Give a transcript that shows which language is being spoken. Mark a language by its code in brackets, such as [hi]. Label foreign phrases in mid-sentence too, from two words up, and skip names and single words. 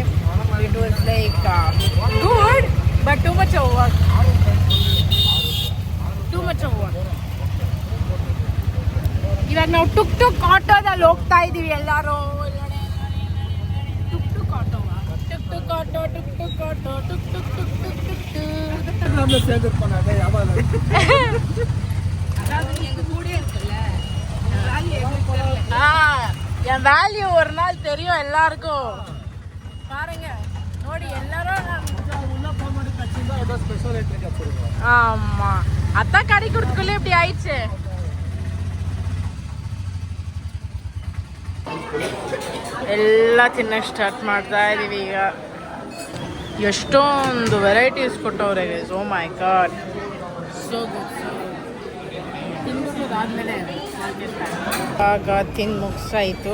[en] It was like good but too much of work. [kn] ಇವಾಗ ನಾವು ಟುಕ್ ಆಟೋದಲ್ಲಿ ಹೋಗ್ತಾ ಇದ್ದೀವಿ ಎಲ್ಲರೂ. [ta] ಟುಕ್ ಆಟೋ என் வேல்யூ ஒரு நாள் தெரியும் எல்லாருக்கும். பாருங்க ನೋಡಿ எல்லாரும். ஆமா, அதான் கடை கொடுத்துக்குள்ளே இப்படி ஆயிடுச்சு. [kn] ಎಲ್ಲ ತಿನ್ನಕ್ಕೆ ಸ್ಟಾರ್ಟ್ ಮಾಡ್ತಾ ಇದೀವಿ ಈಗ. ಎಷ್ಟೊಂದು ವೆರೈಟೀಸ್ ಕೊಟ್ಟವ್ರೆ ಗೈಸ್. [en] Oh my God, so good. [kn] ತಿಂದಾದ್ಮೇಲೆ ಆಗ ತಿಂದು ಮುಗಿಸಾಯಿತು.